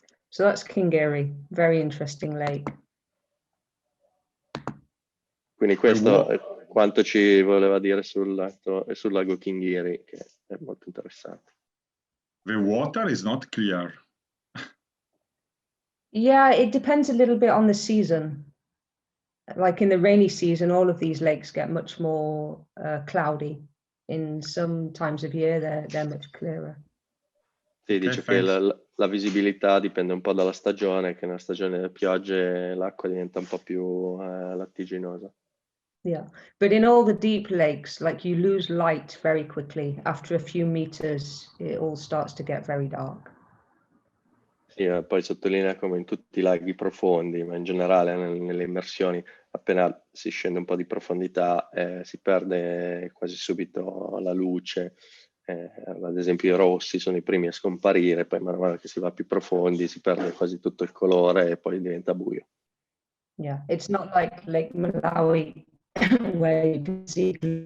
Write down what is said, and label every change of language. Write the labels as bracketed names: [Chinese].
[English] So that's Kinghiri, very interesting lake. [Italian] Quindi questo è quanto ci voleva dire sul lago Kinghiri, che è molto interessante. [English] The water is not clear. Yeah, it depends a little bit on the season. Like in the rainy season, all of these lakes get much more cloudy. In some times of year, they're much clearer. [Italian] Sì, dice che la visibilità dipende un po' dalla stagione, che nella stagione delle piogge l'acqua diventa un po' più lattiginosa. [English] Yeah, but in all the deep lakes, like you lose light very quickly. After a few meters, it all starts to get very dark. [Italian] Sì, poi sottolinea come in tutti i laghi profondi, ma in generale nelle immersioni, appena si scende un po' di profondità, si perde quasi subito la luce. Ad esempio i rossi sono i primi a scomparire, poi man mano che si va più profondi si perde quasi tutto il colore e poi diventa buio. [English] Yeah, it's not like Lake Malawi where you can see.